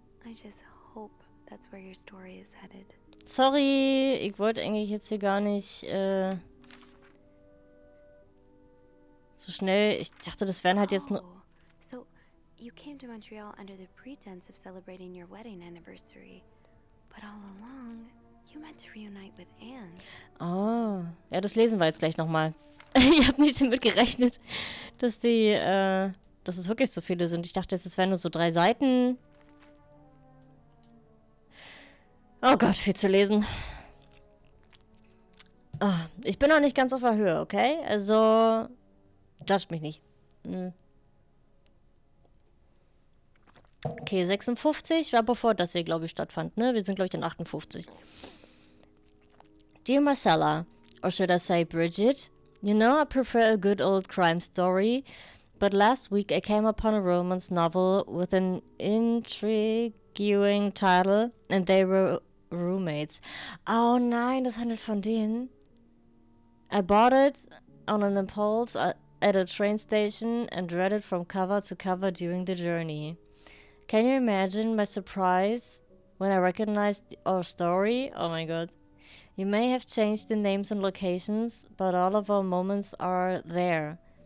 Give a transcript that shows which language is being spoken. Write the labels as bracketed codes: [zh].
[en] I just hope that's where your story is headed. [de] Sorry, ich wollte eigentlich jetzt hier gar nicht so schnell. Ich dachte, das wären halt jetzt nur... [en] Oh, so you came to Montreal under the pretense of celebrating your wedding anniversary, but all along you meant to reunite with Anne. [de] Oh, ja, das lesen wir jetzt gleich nochmal. Ich habe nicht damit gerechnet, dass dass es wirklich so viele sind. Ich dachte, es wären nur so 3 Seiten. Oh Gott, viel zu lesen. Oh, ich bin noch nicht ganz auf der Höhe, okay? Also, judge mich nicht. Okay, 56 war bevor das hier, glaube ich, stattfand, ne? Wir sind, glaube ich, in 58. [en] Dear Marcella, or should I say Bridget, you know I prefer a good old crime story, but last week I came upon a romance novel with an intriguing title and they were roommates. [de] Oh nein, das handelt von denen. [en] I bought it on an impulse at a train station and read it from cover to cover during the journey. Can you imagine my surprise when I recognized our story? Oh my god. You may have changed the names and locations, but all of our moments are there.